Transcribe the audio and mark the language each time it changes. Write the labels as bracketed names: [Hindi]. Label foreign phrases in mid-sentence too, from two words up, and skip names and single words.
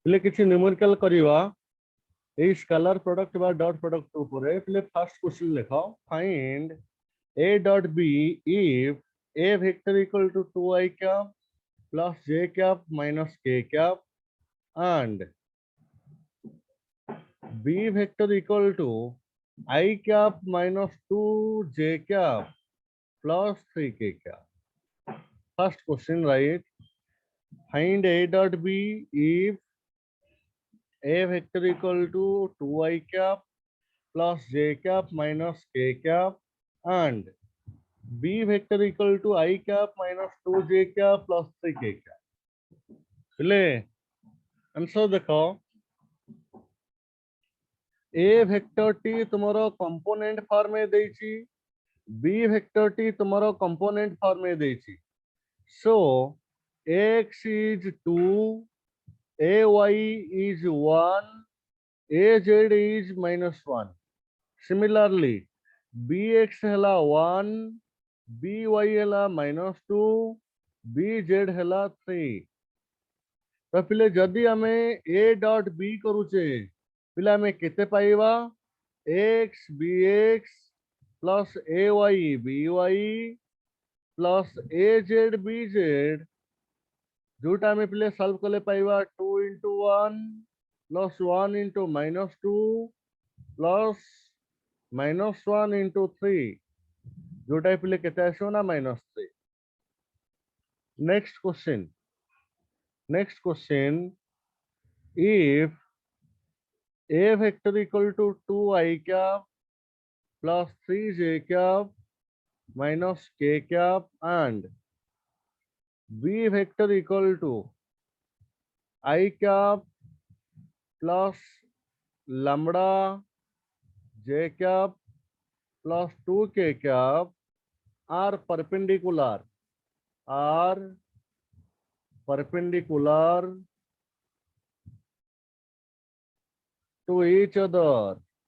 [Odia] ପିଲେ କିସି ନ୍ୟୁମେରିକାଲ କରବା ଏ ସ୍କେଲର ପ୍ରୋଡକ୍ଟ ବା ଡଟ ପ୍ରୋଡକ୍ଟ ଉପର ପିଲେ ଫର୍ଷ୍ଟ କ୍ୱେଶ୍ଚନ ଲିଖୋ [English] फाइंड a dot b if a vector equal to 2i cap plus j cap minus k cap and b vector equal to I cap minus 2j cap plus 3k cap. First question, right? Find a dot b if a vector equal to 2i cap plus j cap minus k cap and b vector equal to I cap minus 2j cap plus 3k cap. [Odia] ପହଲେ ଆନ୍ସର ଦେଖୋ ଏ ଭେକ୍ଟର ଟି ତୁମରୋ [English] component form [Odia] ମେଁ ଦେଛି ବି ଭେକ୍ଟର ଟି ତୁମରୋ [English] component form [Odia] ମେଁ ଦେଛି ସୋ x [English] is 2 ay is 1 az is minus 1 similarly bx hela 1 by hela minus [Odia] 2 bz hela 3 ତୋ ପିଲେ ଜଦି ଆମେ a ଡଟ b କରୁଚେ ପିଲେ ଆମେ କେତେ ପାଇବା [English] x bx plus ay by plus az bz [Odia] ଜୋଟା ଆମେ ପିଲେ ସଲ୍ଭ କଲେ ପାଇବା [English] 2 into 1 plus 1 into minus 2 plus minus 1 into 3 [Odia] ଜୋଟା ପିଲେ କେତେ ଆସୋ ନା [English] minus 3. Next question. If a vector equal to 2i cap plus 3j cap minus k cap and b vector equal to I cap plus lambda j cap plus 2k cap are perpendicular to each other.